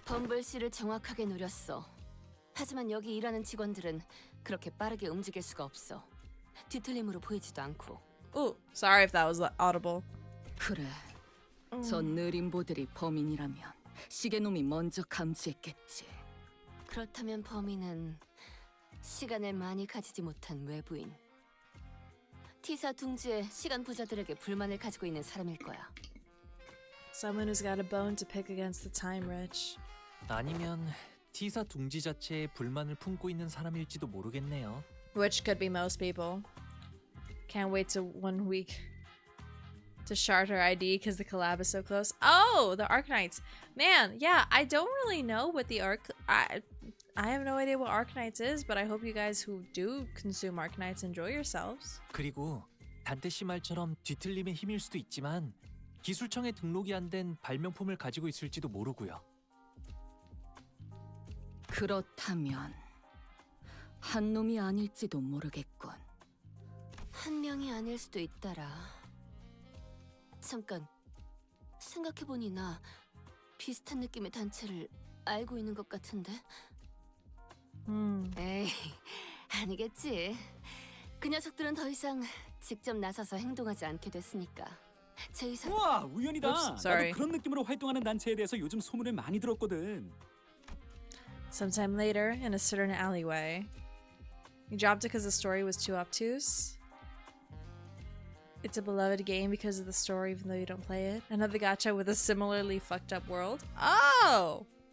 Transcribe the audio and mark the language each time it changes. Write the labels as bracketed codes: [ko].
[ko] 범블 씨를 정확하게 노렸어. 하지만 여기 일하는 직원들은 그렇게 빠르게 움직일 수가 없어. 뒤틀림으로 보이지도 않고. [en] Ooh, sorry if that was audible. [ko] 그래. 저 느림보들이 범인이라면 시계놈이 먼저 감지했겠지. 그렇다면 범인은 시간을 많이 가지지 못한 외부인. T사 둥지에 시간 부자들에게 불만을 가지고 있는 사람일 거야. [en] Someone who's got a bone to pick against the time rich. [ko] 아니면 T사 둥지 자체에 불만을 품고 있는 사람일지도 모르겠네요. [en] Which could be most people. Can't wait to 1 week to shard her ID because the collab is so close. Oh, the Arknights. Man, yeah, I don't really know what the I have no idea what Arknights is, but I hope you guys who do consume Arknights enjoy yourselves. [ko] 그리고 단테 씨 말처럼 뒤틀림의 힘일 수도 있지만 기술청에 등록이 안 된 발명품을 가지고 있을지도 모르고요. 그렇다면 한 놈이 아닐지도 모르겠군. 한 명이 아닐 수도 있더라. 잠깐, 생각해보니 나 비슷한 느낌의 단체를 알고 있는 것 같은데? 에이, 아니겠지. 그 녀석들은 더 이상 직접 나서서 행동하지 않게 됐으니까. 제 의사... 우와, 우연이다. [en] Oops, sorry. [ko] 나도 그런 느낌으로 활동하는 단체에 대해서 요즘 소문을 많이 들었거든. [en] Sometime later, in a certain alleyway. You dropped it because the story was too obtuse? It's a beloved game because of the story even though you don't play it? Another gacha with a similarly fucked up world? Oh!